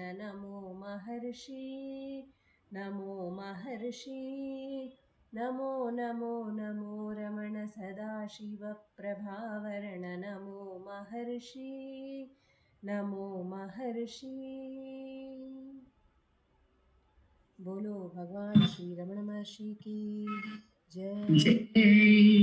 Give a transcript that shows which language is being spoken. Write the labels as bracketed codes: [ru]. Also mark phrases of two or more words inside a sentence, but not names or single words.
[kn] ನಮೋ ಮಹರ್ಷಿ ನಮೋ ಮಹರ್ಷಿ. ನಮೋ ನಮೋ ನಮೋ ರಮಣ ಸದಾಶಿವ ಪ್ರಭಾವರಣ. ನಮೋ ಮಹರ್ಷಿ ನಮೋ ಮಹರ್ಷಿ. [hi] बोलो भगवान श्री रमण महर्षि की जय. जय